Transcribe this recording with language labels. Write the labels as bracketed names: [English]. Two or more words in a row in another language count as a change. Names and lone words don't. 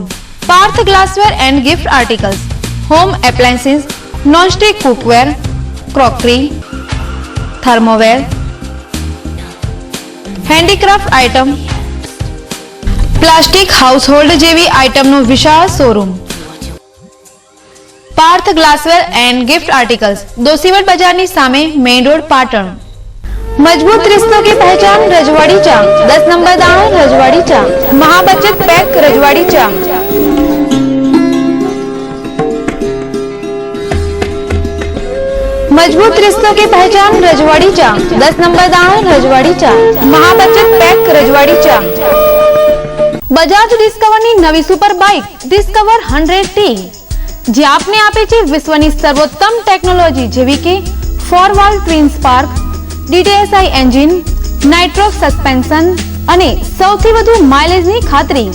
[Gujarati] પાર્થ ગ્લાસવેર એન્ડ ગિફ્ટ આર્ટિકલ્સ. [English] home appliances, nonstick cookware, crockery, thermoware, handicraft item, plastic household [Gujarati] જેવી આઇટમનો વિશાળ શોરૂમ. પાર્થ ગ્લાસવેર એન્ડ ગિફ્ટ આર્ટિકલ્સ, દોશીવટ બજારની સામે, [English] main road, [Gujarati] પાટણ. [Hindi] मजबूत रिश्तों की पहचान रजवाड़ी चा. 10 नंबर दाणो रजवाड़ी चा. महाबचत पैक रजवाड़ी चा. मजबूत रिश्तों की पहचान रजवाड़ी चा. 10 नंबर दाणो रजवाड़ी चा. महाबचत पैक रजवाड़ी चा. [Gujarati] બજાજ ડિસ્કવરની નવી [English] super bike [Gujarati] ડિસ્કવર 100T, જે આપને આપે છે વિશ્વની સર્વોત્તમ ટેકનોલોજી જેવી કે 4 [English] twin spark, DTSI engine, Nitrox suspension [Gujarati] અને સૌથી વધુ માઇલેજની ખાતરી.